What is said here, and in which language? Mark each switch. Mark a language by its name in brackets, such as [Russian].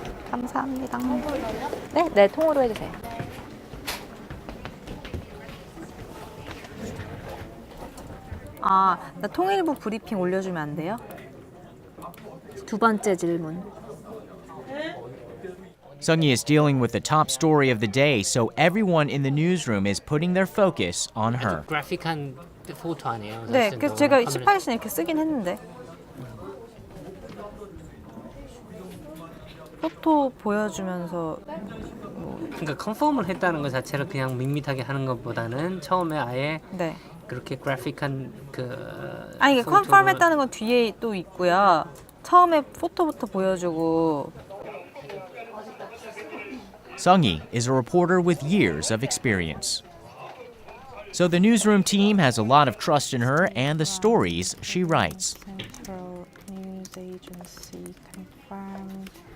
[Korean] 감사합니다. 네, 통으로 해주세요. 나 통일부 브리핑 올려주면 안 돼요? 두 번째 질문. [English] Sung-hee is dealing with the top story of the day, so everyone in the newsroom is putting their focus on her. [Korean] 그래픽한 포토 아니에요? 네, 그래서 제가 18시는 이렇게 쓰긴 했는데. 포토 보여주면서 그러니까 컨펌을 했다는 것 자체를 그냥 밋밋하게 하는 것보다는 처음에 아예 네. 그렇게 그래픽한 아니 이게 컨펌했다는 건 뒤에 또 있고요. 처음에 포토부터 보여주고. [English] Sung-hee is a reporter with years of experience. So the newsroom team has a lot of trust in her and the stories she writes. Central News Agency confirmed.